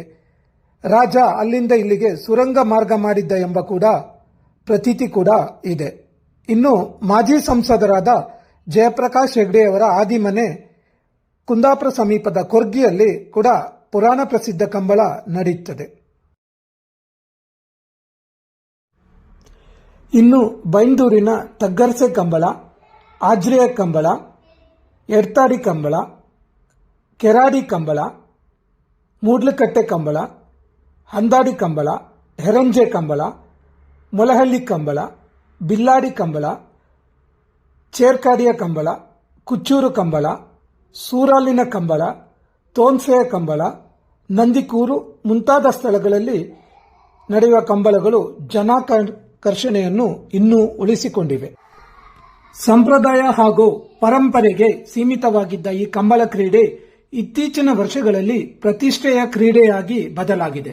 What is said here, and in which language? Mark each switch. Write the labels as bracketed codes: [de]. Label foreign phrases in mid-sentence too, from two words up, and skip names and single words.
[kn] ರಾಜ ಅಲ್ಲಿಂದ ಇಲ್ಲಿಗೆ ಸುರಂಗ ಮಾರ್ಗ ಮಾಡಿದ್ದ ಎಂಬ ಕೂಡ ಪ್ರತೀತಿ ಕೂಡ ಇದೆ. ಇನ್ನು ಮಾಜಿ ಸಂಸದರಾದ ಜಯಪ್ರಕಾಶ್ ಹೆಗ್ಡೆಯವರ ಆದಿಮನೆ ಕುಂದಾಪುರ ಸಮೀಪದ ಕೊರ್ಗಿಯಲ್ಲಿ ಕೂಡ ಪುರಾಣ ಪ್ರಸಿದ್ಧ ಕಂಬಳ ನಡೆಯುತ್ತದೆ. ಇನ್ನು ಬೈಂದೂರಿನ ತಗ್ಗರ್ಸೆ ಕಂಬಳ, ಆಜ್ರೆಯ ಕಂಬಳ, ಎಡ್ತಾಡಿ ಕಂಬಳ, ಕೆರಾಡಿ ಕಂಬಳ, ಮೂಡ್ಲಕಟ್ಟೆ ಕಂಬಳ, ಹಂದಾಡಿ ಕಂಬಳ, ಹೆರಂಜೆ ಕಂಬಳ, ಮೊಲಹಳ್ಳಿ ಕಂಬಳ, ಬಿಲ್ಲಾಡಿ ಕಂಬಳ, ಚೇರ್ಕಾಡಿಯ ಕಂಬಳ, ಕುಚ್ಚೂರು ಕಂಬಳ, ಸೂರಾಲಿನ ಕಂಬಳ, ತೋನ್ಸೆಯ ಕಂಬಳ, ನಂದಿಕೂರು ಮುಂತಾದ ಸ್ಥಳಗಳಲ್ಲಿ ನಡೆಯುವ ಕಂಬಳಗಳು ಜನಾಕರ್ಷಣೆಯನ್ನು ಇನ್ನೂ ಉಳಿಸಿಕೊಂಡಿವೆ. ಸಂಪ್ರದಾಯ ಹಾಗೂ ಪರಂಪರೆಗೆ ಸೀಮಿತವಾಗಿದ್ದ ಈ ಕಂಬಳ ಕ್ರೀಡೆ ಇತ್ತೀಚಿನ ವರ್ಷಗಳಲ್ಲಿ ಪ್ರತಿಷ್ಠೆಯ ಕ್ರೀಡೆಯಾಗಿ ಬದಲಾಗಿದೆ.